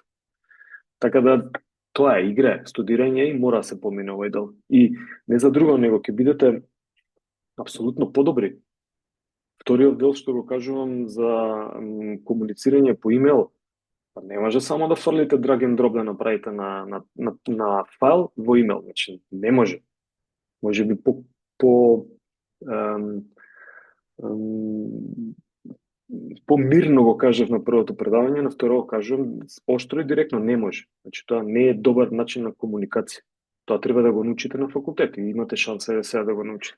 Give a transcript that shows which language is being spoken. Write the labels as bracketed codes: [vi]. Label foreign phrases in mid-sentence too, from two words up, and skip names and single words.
[mk] Така да тоа е игра, студирање и мора да се помине овој дел. И не за друго, него ќе бидете апсолутно подобри. Вториот дел што го кажувам за комуницирање по имейл, па не може само да фрлите [en] drag and drop [mk] да направите на файл во имейл, значи не може. Може би по ем, ем, помирно го кажав на првото предавање, на второ го кажувам оштро и директно не може. Значи тоа не е добар начин на комуникација. Тоа треба да го научите на факултет и имате шанса сега да го научите.